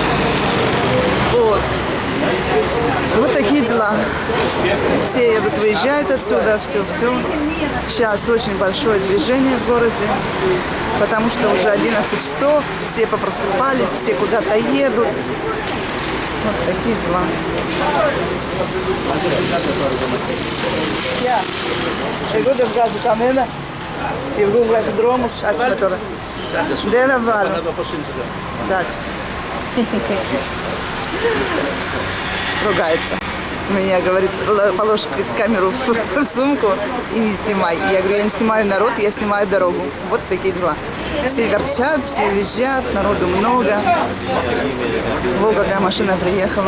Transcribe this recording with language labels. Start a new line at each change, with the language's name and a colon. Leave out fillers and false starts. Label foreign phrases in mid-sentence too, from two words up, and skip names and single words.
Russian: Вот. Вот такие дела. Все едут, выезжают отсюда, все. Сейчас очень большое движение в городе, потому что уже 11 часов, все попросыпались, все куда-то едут. Вот такие дела.
Greek: Εγώ δεν βγάζω κανένα και εγώ βγάζω δρόμους. Άσε με τώρα. Δεν θα βάλω. Εντάξει.
Russian: Ругается. Меня говорит, положь камеру в сумку и не снимай. Я говорю, я не снимаю народ, я снимаю дорогу. Вот такие дела. Все верчат, все визжат, народу много. Вот какая машина приехала.